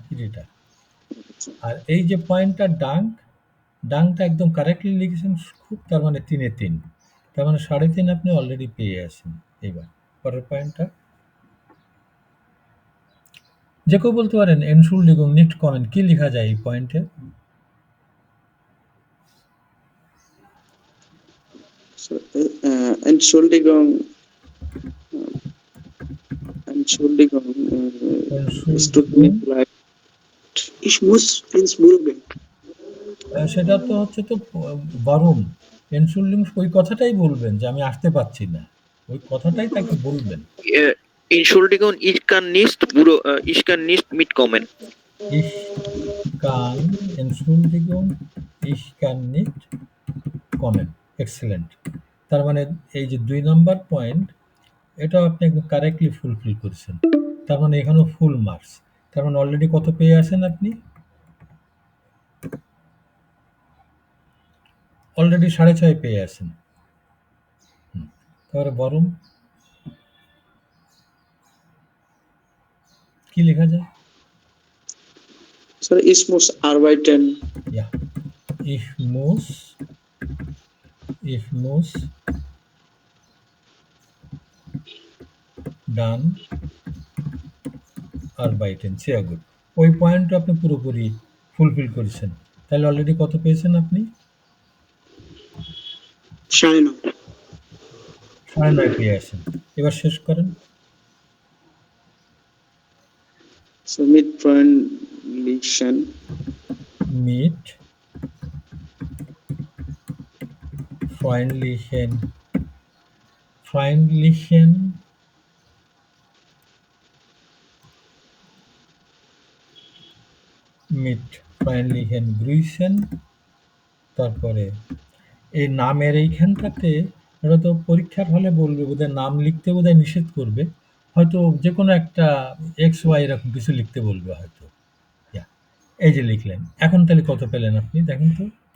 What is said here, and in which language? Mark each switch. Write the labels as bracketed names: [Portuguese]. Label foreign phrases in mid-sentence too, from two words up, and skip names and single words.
[Bangla] এটা আর এই যে পয়েন্টটা ডাংটা একদম কারেক্টলি লিখেছেন খুব, তার মানে ৩-এ ৩, তার মানে ৩.৫ আপনি অলরেডি পেয়ে আছেন। এইবার পরের পয়েন্টটা যে কেউ বলতে পারেন [German] Entschuldigung nicht [Bangla] কমেন্ট কি লেখা যায় এই পয়েন্টে? [German] Entschuldigung, es tut mir leid. Ich muss ins Büro gehen. [Bangla] সেটা তো হচ্ছে তো বারণ। এনশুল্ডিং ওই কথাটাই বলবেন যে আমি আসতে পারছি না, ওই কথাটাই তাকে বলবেন। [German] Entschuldigung, ich kann nicht mitkommen. Ich kann, Entschuldigung, ich kann nicht kommen. [Bangla] এক্সেলেন্ট। তার মানে এই যে ২ নম্বর পয়েন্ট এটাও আপনি একদম কারেক্টলি ফুলফিল করেছেন, তার মানে এখানেও [English] full marks. [Bangla] তার মানে অলরেডি কত পেয়ে আছেন আপনি? অলরেডি ৬.৫ পেয়ে আছেন। তারপরে বরং কি লেখা যায়? [German] Sir, ich muss arbeiten. Ja, ich muss dann arbeiten. Sehr gut. [Bangla] ওই পয়েন্টটা আপনি পুরোপুরি ফুলফিল করেছেন। তাহলে অলরেডি কত পেয়েছেন আপনি? ৯.৫। ৯.৫ পেয়ে আছেন। এবার শেষ করেন। [German] So mit freundlichen. Mit freundlichen Grüßen। [Bangla] তারপরে এই নামের এইখানটাতে ওরা তো পরীক্ষার হলে বলবে বোধহয় নাম লিখতে বোধহয় নিষেধ করবে, হয়তো যে কোনো একটা XY এরকম কিছু লিখতে বলবে হয়তো। এই যে লিখলেন, এখন তাহলে কত পেলেন আপনি দেখেন তো?